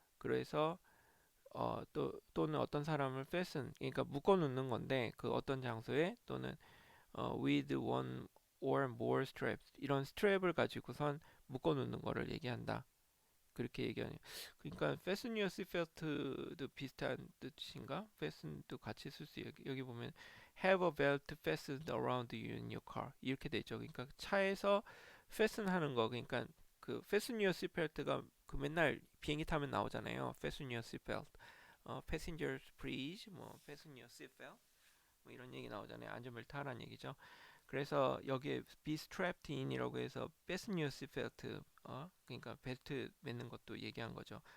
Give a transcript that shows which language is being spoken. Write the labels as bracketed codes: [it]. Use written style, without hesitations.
[ko] 그래서 또는 어떤 사람을 fasten, 그러니까 묶어 놓는 건데 그 어떤 장소에 또는 [en] with one or more straps [ko] 이런 스트랩을 가지고선 묶어 놓는 거를 얘기한다. 그렇게 얘기하네요. 그러니까 [en] fasten your seatbelt [ko] 도 비슷한 뜻인가? fasten도 같이 쓸 수 여기 보면 [en] have a belt fastened around you in your car [ko] 이렇게 돼 있죠. 그러니까 차에서 fasten 하는 거 그러니까 그 [en] fasten your seatbelt [ko] 가 그 맨날 비행기 타면 나오잖아요. fasten your seatbelt. [en] passengers please [ko] 뭐 [en] fasten your seatbelt [ko] 뭐 이런 얘기 나오잖아요. 안전벨트 하라는 얘기죠. 그래서 여기에 [en] be strapped in [ko] 이라고 해서 [en] fasten your seatbelt [ko] 그러니까 벨트 매는 것도 얘기한 거죠.